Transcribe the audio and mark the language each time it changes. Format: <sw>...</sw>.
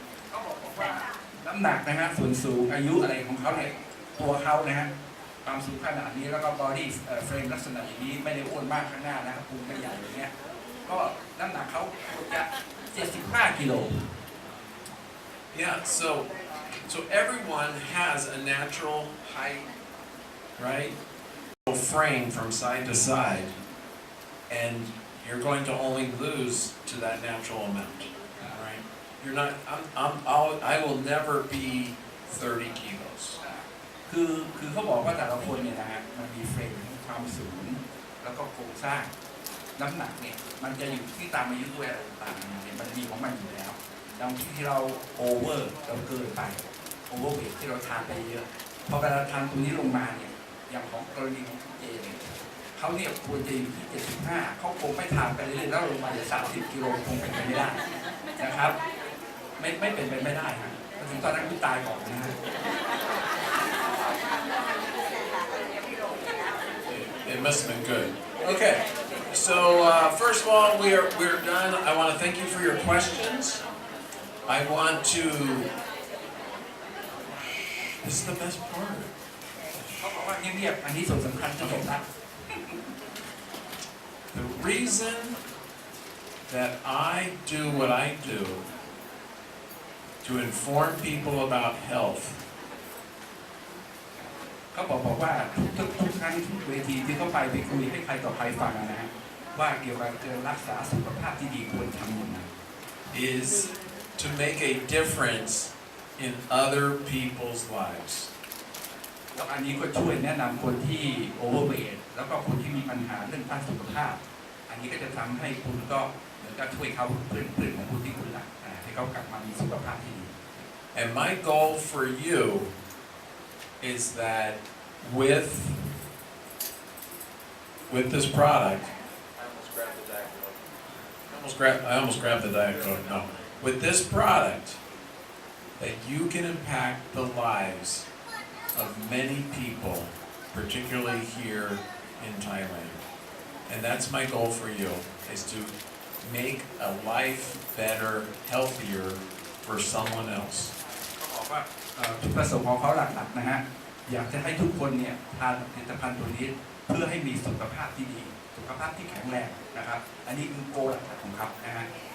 <th>เขาบอกว่าน้ำหนักนะฮะส่วนสูงอายุอะไรของเขาเนี่ยตัวเขานะฮะความสูงขนาดนี้แล้วก็บอดี้เฟรมลักษณะอย่างนี้ไม่ได้อ้วนมากข้างหน้านะครับพุงไม่ใหญ่อย่างเงี้ยก็น้ำหนักเขาจะ75 กิโล</th> <en>Yeah, so everyone has a natural height, right? Frame from side to side, and you're going to only lose to that natural amount, right? You're not. I will never be 30 kilos.</en> <th>คือเขาบอกว่าแต่ละคนเนี่ยนะฮะมันมีเฟรมความสูงแล้วก็โครงสร้างน้ำหนักเนี่ยมันจะอยู่ที่ตามอายุด้วยอะไรต่างๆเนี่ยมันมีของมันอยู่แล้วบางที่เราโอเวอร์เราเกินไปโอเวอร์เวทที่เราทานไปเยอะพอเวลาทานตรงนี้ลงมาเนี่ยอย่างของกรณีของคุณเจเนี่ยเขาเนี่ยควรจะอยู่ที่75เขาคงไม่ทานไปเรื่อยๆแล้วลงมาเหลือ30 กิโลคงเป็นไปไม่ได้นะครับไม่เป็นไปไม่ได้ฮะถึงตอนนั้นคุณตายก่อนนะฮะ</th> <en>It must have been good. Okay, so first of all, we're done. I want to thank you for your questions. I want to. This is the best part.</en> <th>เขาบอกว่าเงียบๆอันนี้ส่วนสำคัญที่สุดนะ</th> <en>The reason that I do what I do to inform people about health</en> <th>เขาบอกว่าทุกครั้งทุกเวทีที่เขาไปคุยให้ใครต่อใครฟังนะฮะว่าเกี่ยวกับการรักษาสุขภาพที่ดีควรทำยังไง</th> <en>is to make a difference in other people's lives.</en> <th>แล้วอันนี้ก็ช่วยแนะนำคนที่โอเวอร์เวทแล้วก็คนที่มีปัญหาเรื่องด้านสุขภาพอันนี้ก็จะทำให้คุณก็เหมือนกับช่วยเขาเพื่อนของคุณที่คุณรักให้เขากลับมามีสุขภาพที่ดี</th> <en>And my goal for you is that with this product, I almost grabbed the Diet Coke. No, with this product, that you can impact the lives of many people, particularly here in Thailand. And that's my goal for you, is to make a life better, healthier for someone else.</en> <th>เขาบอกว่าจุดประสงค์ของเขาหลักๆนะฮะอยากจะให้ทุกคนเนี่ยทานผลิตภัณฑ์ตัวนี้เพื่อให้มีสุขภาพที่ดีสุขภาพที่แข็งแรงนะครับอันนี้คือโกหลักๆของเขานะฮะ</th>